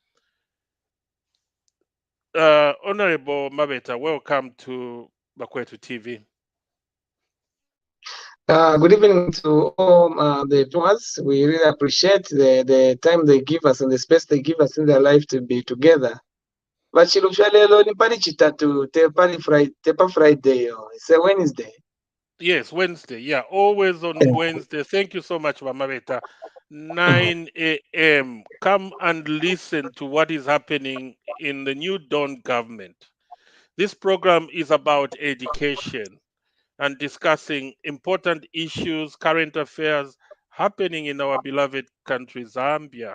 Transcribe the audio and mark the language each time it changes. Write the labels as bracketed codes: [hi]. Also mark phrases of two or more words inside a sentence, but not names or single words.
[en] Honorable Mabeta, welcome to Bakwetu TV. Good evening to all the viewers. We really appreciate the time they give us and the space they give us in their life to be together. [bem] But Chilufya lelo ni pali chitatu tepa Friday. [en] It's a Wednesday. Yes, Wednesday. Yeah, always on Wednesday. Thank you so much, Mabeta. 9 a.m. Come and listen to what is happening in the new Dawn government. This program is about education and discussing important issues, current affairs happening in our beloved country, Zambia.